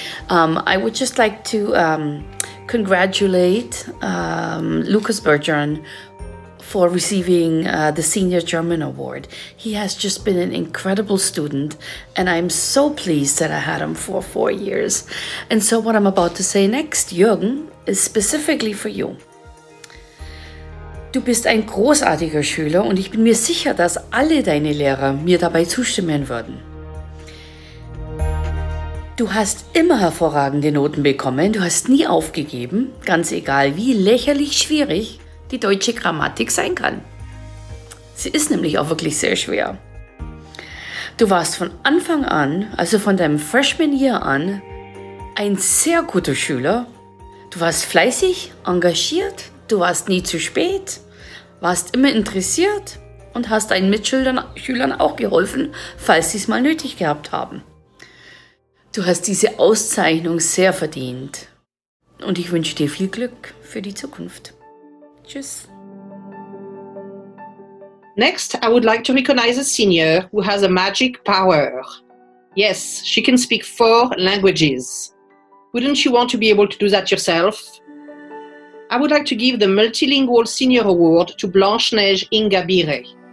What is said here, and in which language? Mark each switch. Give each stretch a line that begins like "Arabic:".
English: I would just like to congratulate Lucas Bergeron for receiving the Senior German Award. He has just been an incredible student, and I'm so pleased that I had him for 4 years. And so what I'm about to say next, Jürgen, is specifically for you.
German: Du bist ein großartiger Schüler und ich bin mir sicher, dass alle deine Lehrer mir dabei zustimmen würden. Du hast immer hervorragende Noten bekommen, du hast nie aufgegeben, ganz egal wie lächerlich schwierig die deutsche Grammatik sein kann. Sie ist nämlich auch wirklich sehr schwer. Du warst von Anfang an, also von deinem Freshman Year an, ein sehr guter Schüler. Du warst fleißig, engagiert, du warst nie zu spät, warst immer interessiert und hast deinen Mitschülern auch geholfen, falls sie es mal nötig gehabt haben. Du hast diese Auszeichnung sehr verdient und ich wünsche dir viel Glück für die Zukunft. Tschüss.
English: Next, I would like to recognize a senior who has a magic power. Yes, she can speak 4 languages. Wouldn't you want to be able to do that yourself? I would like to give the Multilingual Senior Award to Blanche-Neige Ingabire.